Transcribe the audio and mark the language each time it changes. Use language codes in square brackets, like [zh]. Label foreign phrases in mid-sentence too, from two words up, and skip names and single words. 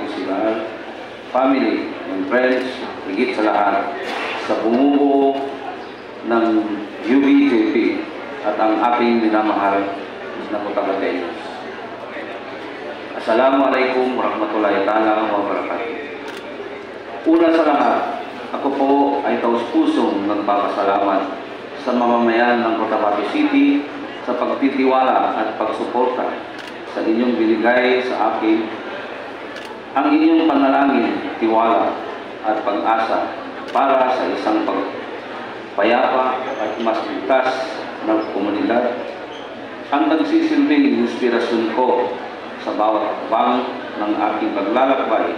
[en] Aguilar, family and friends, [tl] higit sa lahat, sa bumubuo ng UBJP at ang ating minamahal na Cotabateños. [ar] السلام عليكم ورحمة الله تعالى وبركاته. [tl] Una sa lahat, ako po ay taus-pusong nagpapasalamat sa mamamayan ng Cotabato City sa pagtitiwala at pagsuporta sa inyong binigay sa akin, ang inyong panalangin, tiwala at pag-asa para sa isang payapa at mas ligtas na komunidad, ang nagsisilbing inspirasyon ko sa bawat hakbang ng aking paglalakbay.